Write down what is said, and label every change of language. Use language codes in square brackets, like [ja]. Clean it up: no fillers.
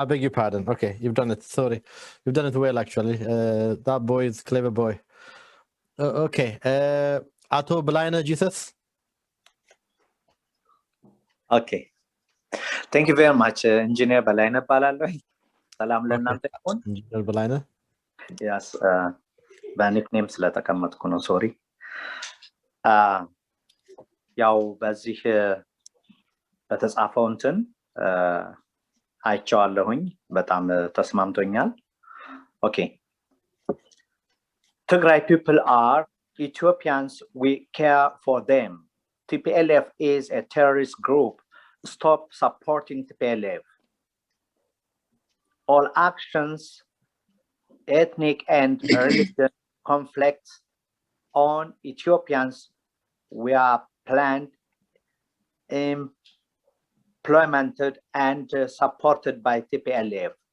[en] I beg your pardon. Okay, you've done it. Sorry, you've done it well, actually. That boy is a clever boy. Okay, Ato Belaina Jesus. Okay, thank you very much, Engineer Belaina Palalo. [am] Salam ለእናንተ ይሁን። [en] Engineer Belaina. [am] Yes, በኒክኔም ስለተቀመጥኩ ነው። ሶሪ። ያው በዚህ በተጻፈው እንትን አይቼዋለሁኝ፣ በጣም ተስማምቶኛል። ኦኬ [en] Tigray people are Ethiopians, we care for them. TPLF is a terrorist group. Stop supporting TPLF. All actions, ethnic and religious conflicts on Ethiopians were planned, implemented and supported by TPLF.